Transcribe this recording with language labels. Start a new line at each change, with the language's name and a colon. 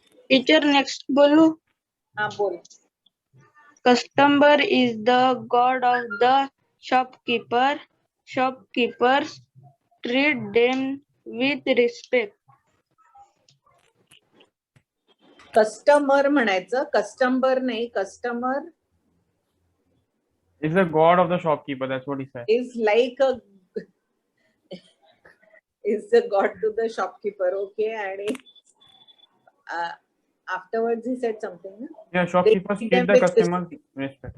English: Teacher, next बोलू?
Marathi: हा बोल.
English: Customer is the god of the shopkeeper. Shopkeepers treat them with respect.
Marathi: Customer म्हणायचं, customer नाही.
English: Customer is the god of the shopkeeper, that's what he said. is like a is the god to the shopkeeper. Okay. आणि afterwards he said something ना. Yeah, shopkeepers treat treat them the with customers respect.